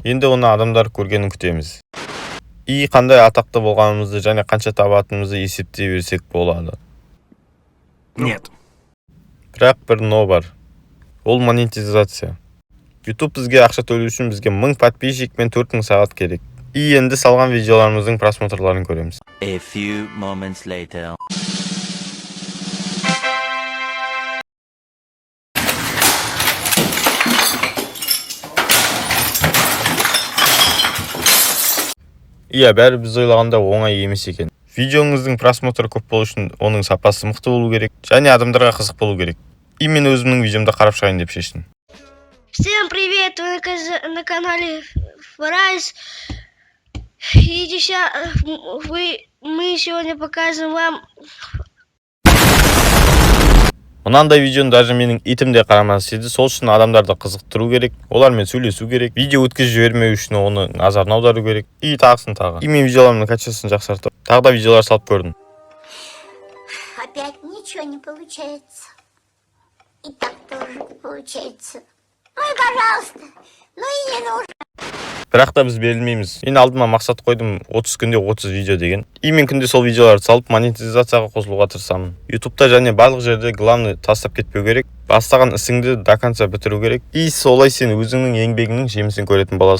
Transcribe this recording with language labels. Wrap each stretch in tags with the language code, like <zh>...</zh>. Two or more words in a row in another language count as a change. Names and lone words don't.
<kk>Енді оны адамдар көргенін күтеміз. Қандай атақты болғанымызды және қанша табатынымызды есептей берсек болады. Нет. Бірақ бір но бар. Ол монетизация. YouTube бізге ақша төлеу үшін бізге 1000 подписчик мен 4000 сағат керек. Енді салған видеоларымыздың просмотрларын көреміз.</kk> <en>A few moments later.</en> <kk>Бәрі біз ойлағанда оңай емес екен. Видеоңыздың просмотры көп болу үшін оның сапасы мықты болу керек, және адамдарға қызық болу керек. Мен өзімнің видеомда қарап шығайын деп шештім.</kk> <ru>Всем привет, вы на канале Фрайс. Мы сегодня покажем вам...</ru> <kk>Мынандай видеоны даже менің итім де қарамас еді, сол үшін адамдарды қызықтыру керек, олармен сөйлесу керек, видео өткізіп жібермеу үшін оны назарын аудару керек. Тағысын тағы. Мен видеоларымның качествосын жақсартып, тағы да видеолар салып көрдім.</kk> <ru>Опять ничего не получается. И так тоже не получается. Ну и пожалуйста, ну и не нужно.</ru> <kk>Бірақ та біз берілмейміз. Мен алдыма мақсат қойдым 30 күнде 30 видео деген. Мен күнде сол видеоларды салып монетизацияға қосылуға тырысамын. YouTube'та және барлық жерде главный тастап кетпеу керек. Бастаған ісіңді</kk> <ru>до конца</ru> <kk>бітіру керек. Солай сен өзіңнің еңбегіңнің жемісін көретін боласың.</kk>